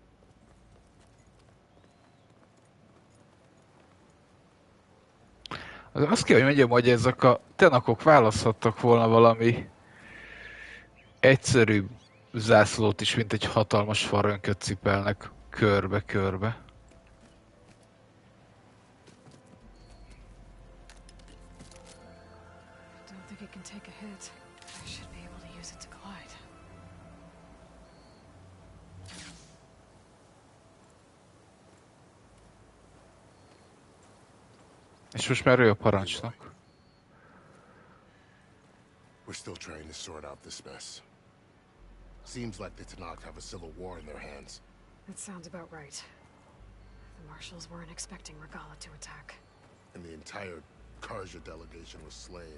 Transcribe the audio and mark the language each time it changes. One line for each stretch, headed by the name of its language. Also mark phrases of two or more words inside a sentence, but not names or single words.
Hungarian: Azt kell, hogy mondjam, hogy ezek a tenakok választhattak volna valami egyszerűbb zászlót is, mint egy hatalmas farönköt cipelnek körbe-körbe.
English: Don't think it can take a hit. I should be able to use it to glide.
Hungarian: És most már ő a parancsnok.
English: We're still trying to sort out this mess. Seems like the Tanakh have a civil war in their hands. That sounds about right. The marshals weren't expecting Regala to attack. And the entire Karja delegation was slain.